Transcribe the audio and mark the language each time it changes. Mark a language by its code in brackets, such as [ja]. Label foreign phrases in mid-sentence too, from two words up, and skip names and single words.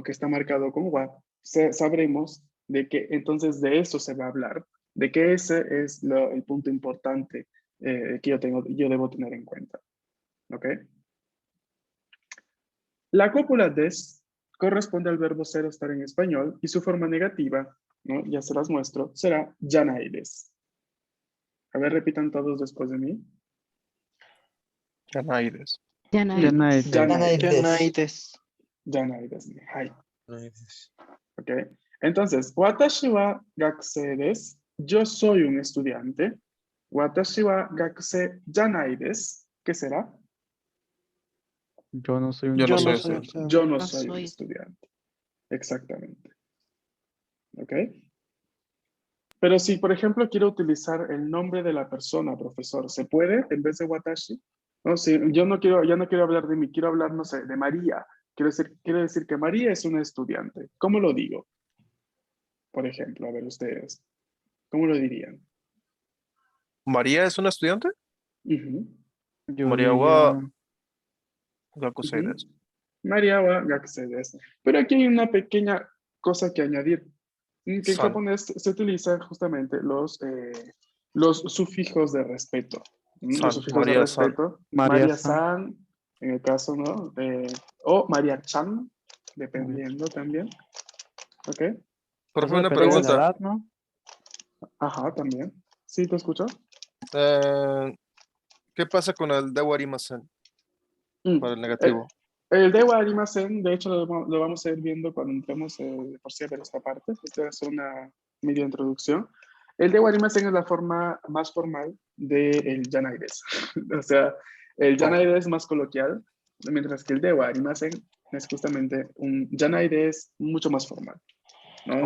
[es] Que está marcado con wa, sabremos de que entonces de eso se va a hablar, de que ese es el punto importante que yo debo tener en cuenta. ¿Ok? La cópula des corresponde al verbo ser o estar en español y su forma negativa, ¿no? Ya se las muestro, será [ja] じゃないです. [es] A ver, repitan todos después de mí. [ja] Yanaides. じゃないです. Yanaides. じゃないです。はい. [es] ¿Ok? Entonces, [ja] 私は学生です. [es] Yo soy un estudiante. [ja] 私は学生じゃないです. [es] ¿Qué será? Yo no soy un Yo no Yo no soy estudiante. soy estudiante. estudiante. Yo no No soy un soy. estudiante. Exactamente. ¿Ok? Pero si, por ejemplo, quiero utilizar el nombre de la persona, profesor, ¿se puede en vez de watashi? No, si yo no quiero hablar de mí, quiero hablar, no sé, de María. Quiero decir que María es una estudiante. ¿Cómo lo digo? Por ejemplo, a ver ustedes. ¿Cómo lo dirían? ¿María es una estudiante? Ujú, Yo [ja] María wa [es] diría, [ja] gakusei ujú. desu. マリアは学生です. [es] Pero aquí hay una pequeña cosa que añadir. Que en [ja] San. [es] japonés se utilizan justamente los sufijos de respeto. Los [ja] San. [es] sufijos de [ja] María San. [es] respeto. [ja] María San. [es] María-san, en el caso, ¿no? O María-chan, María. dependiendo también. ¿Ok? Profe, Eso una depende de la pregunta. edad, ¿no? Ajá, también. ¿Sí te escucho? ¿Qué pasa con el [ja] ではありません Mm. [es] para el negativo? El [ja] ではありません, [es] de hecho, lo vamos a ir viendo cuando entremos por sí a ver esta parte. Esta es una media introducción. El [ja] ではありません [es] es la forma más formal del Yanaides. O sea, el Yanaides es más coloquial, mientras que el [ja] ではありません [es] es justamente un Yanaides mucho más formal, ¿no?